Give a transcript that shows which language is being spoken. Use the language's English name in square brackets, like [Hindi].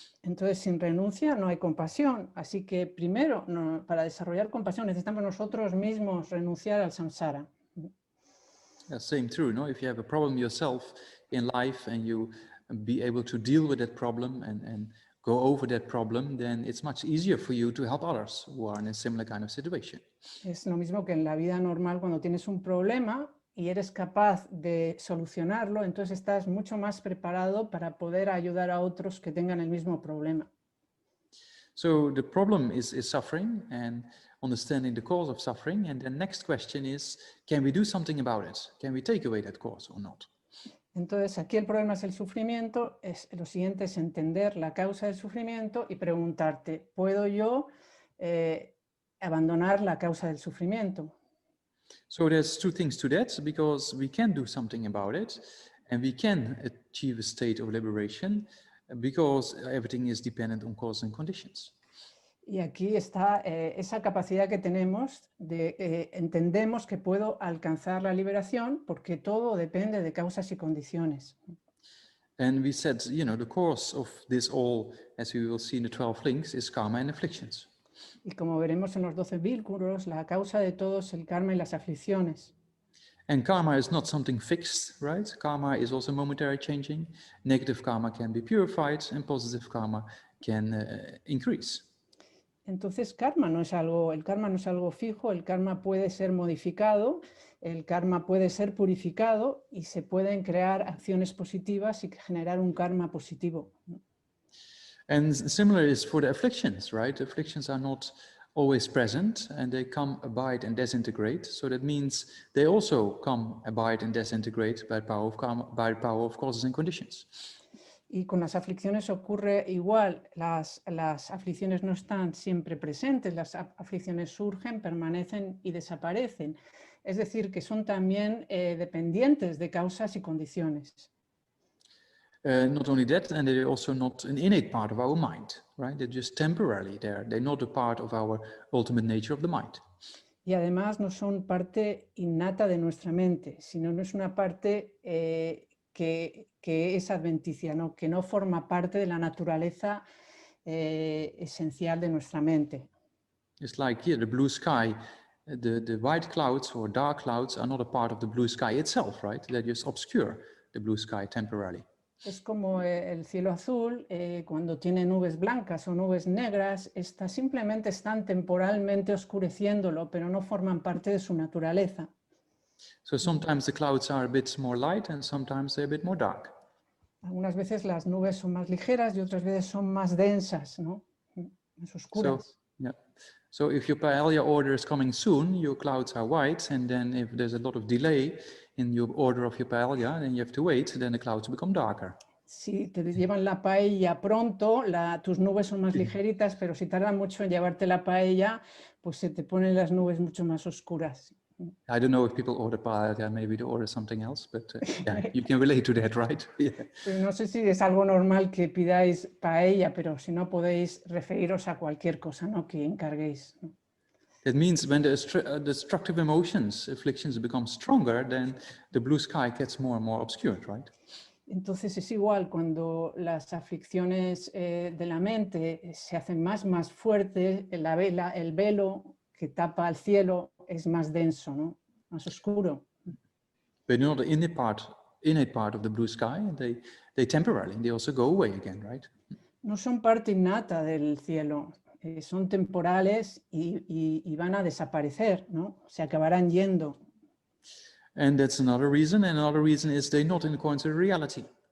[Spanish] Entonces, sin renuncia no hay compasión. Así que primero, para desarrollar compasión, necesitamos nosotros mismos renunciar al samsara. [English] Same true, no? If you have a problem yourself in life and you be able to deal with that problem and go over that problem, then it's much easier for you to help others who are in a similar kind of situation. [Spanish] Es lo mismo que en la vida normal, cuando tienes un problema y eres capaz de solucionarlo, entonces estás mucho más preparado para poder ayudar a otros que tengan el mismo problema. [English] So the problem is suffering and understanding the cause of suffering, and the next question is, can we do something about it? Can we take away that cause or not? [Spanish] Entonces aquí el problema es el sufrimiento, lo siguiente es entender la causa del sufrimiento y preguntarte, ¿puedo yo abandonar la causa del sufrimiento? [English] So there's two things to that, because we can do something about it and we can achieve a state of liberation because everything is dependent on cause and conditions. [Spanish] Y aquí está esa capacidad que tenemos de entendemos que puedo alcanzar la liberación porque todo depende de causas y condiciones. [English] And we said, you know, the cause of this all, as we will see in the 12 links, is karma and afflictions. [Spanish] Y como veremos en los 12 vínculos, la causa de todo es el karma y las aflicciones. [English] And karma is not something fixed, right? Karma is also momentary changing. Negative karma can be purified and positive karma can increase. [Spanish] Entonces el karma no es algo fijo, el karma puede ser modificado, el karma puede ser purificado y se pueden crear acciones positivas y generar un karma positivo. [English] And similar is for the afflictions, right? Afflictions are not always present and they come, abide and disintegrate. So that means they also come, abide and disintegrate by power of karma, by power of causes and conditions. [Spanish] Y con las aflicciones ocurre igual, las aflicciones no están siempre presentes, las aflicciones surgen, permanecen y desaparecen. Es decir, que son también dependientes de causas y condiciones. [English] Not only that, and they're also not an innate part of our mind, right? They're just temporarily there. They're not a part of our ultimate nature of the mind. [Spanish] Y además no son parte innata de nuestra mente, sino no es una parte que es adventicia, ¿no? Que no forma parte de la naturaleza esencial de nuestra mente. [English] It's like here, the blue sky, the white clouds or dark clouds are not a part of the blue sky itself, right? They just obscure the blue sky temporarily. [Spanish] Es como el cielo azul, cuando tiene nubes blancas o nubes negras, simplemente están temporalmente oscureciéndolo, pero no forman parte de su naturaleza. [English] So sometimes the clouds are a bit more light and sometimes they're a bit more dark. [Spanish] Algunas veces las nubes son más ligeras y otras veces son más densas, ¿no? Más oscuras. [English] So if your paella order is coming soon, your clouds are white, and then if there's a lot of delay in your order of your paella, then you have to wait, then the clouds become darker. [Spanish] Si te llevan la paella pronto, tus nubes son más ligeritas, pero si tardan mucho en llevarte la paella, pues se te ponen las nubes mucho más oscuras. [English] I don't know if people order paella, maybe they order something else, but yeah, you can relate to that, right? Yeah. [Spanish] Pero no sé si es algo normal que pidáis paella, pero si no podéis referiros a cualquier cosa, ¿no? Que encarguéis, ¿no? [English] That means when the destructive emotions, afflictions become stronger, then the blue sky gets more and more obscured, right? [Spanish] Entonces es igual cuando las aflicciones de la mente se hacen más fuertes, el velo que tapa al cielo es más denso, ¿no? Más oscuro. [English] But you know, the innate part of the blue sky, they temporarily, they also go away again, right? [Spanish] No son parte innata del cielo, son temporales y van a desaparecer, ¿no? Se acabarán yendo. [English] And that's another reason. And another reason is they're not in accordance with reality.